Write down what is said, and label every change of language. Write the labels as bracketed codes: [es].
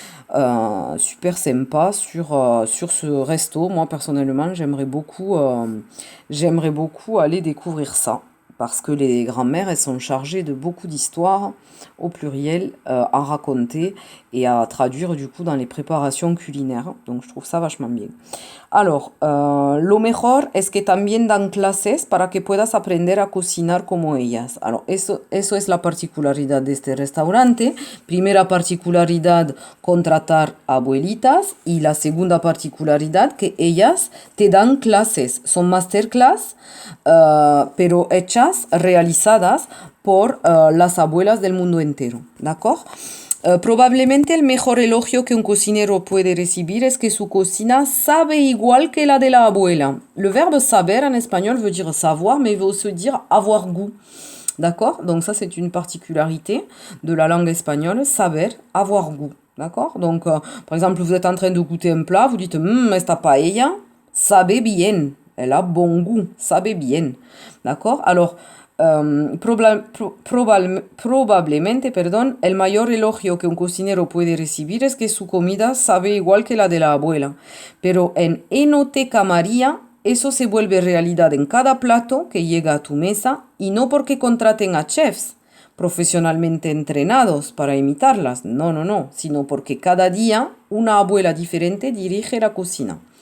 [fr] Super sympa sur ce resto. Moi, personnellement, j'aimerais beaucoup aller découvrir ça. Parce que les grands-mères, elles sont chargées de beaucoup d'histoires au pluriel à raconter et à traduire du coup dans les préparations culinaires. Donc je trouve ça vachement bien. Alors, [es] lo mejor es que también dan clases para que puedas aprender a cocinar como ellas. [fr] Alors, [es] eso es la particularidad de este restaurante. Primera particularidad, contratar abuelitas. Y la segunda particularidad, que ellas te dan clases. Son masterclass, pero hechas, realizadas por las abuelas del mundo entero. [fr] ¿D'accord? [es] Probablemente el mejor elogio que un cocinero puede recibir es que su cocina sabe igual que la de la abuela. [fr] Le verbe saber en espagnol veut dire savoir, mais veut aussi dire avoir goût. D'accord? Donc ça, c'est une particularité de la langue espagnole, saber, avoir goût. D'accord? Donc, par exemple, vous êtes en train de goûter un plat, vous dites [es] esta paella sabe bien. [fr] Elle a bon goût, [es] sabe bien. [fr] D'accord? [es] Alors, probablemente, perdón, el mayor elogio que un cocinero puede recibir es que su comida sabe igual que la de la abuela. Pero en Enoteca María, eso se vuelve realidad en cada plato que llega a tu mesa y no porque contraten a chefs profesionalmente entrenados para imitarlas, no, sino porque cada día una abuela diferente dirige la cocina.